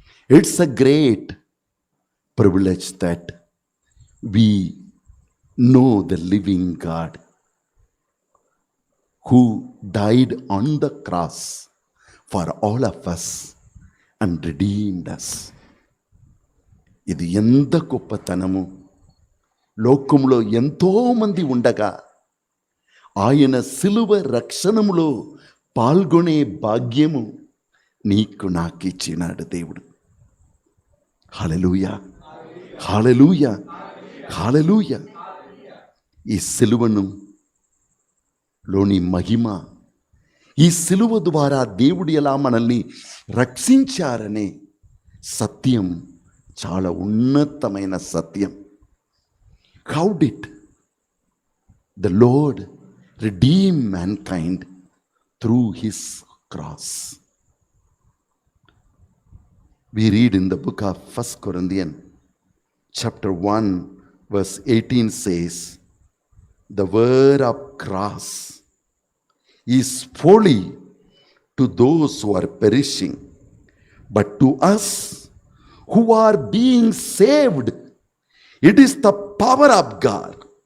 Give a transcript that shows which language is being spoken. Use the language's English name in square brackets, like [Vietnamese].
[English] It's a great privilege that we know the living God who died on the cross for all of us and redeemed us. [Telugu] ఇది ఎంత గొప్పతనము. లోకములో ఎంతో మంది ఉండగా ఆయన సిలువ రక్షణములో పాల్గొనే భాగ్యము నీకు నాకు ఇచ్చినాడు దేవుడు. హల్లెలూయా హల్లెలూయా హల్లెలూయా. ఈ సిలువను లోని మహిమ, ఈ సిలువ ద్వారా దేవుడు ఎలా మనల్ని రక్షించారనే సత్యం చాలా ఉన్నతమైన సత్యం. [English] How did the Lord redeem mankind through his cross? We read in the book of 1 Corinthians chapter 1 verse 18 says, the word of cross is folly to those who are perishing, but to us who are being saved, it is the power of God.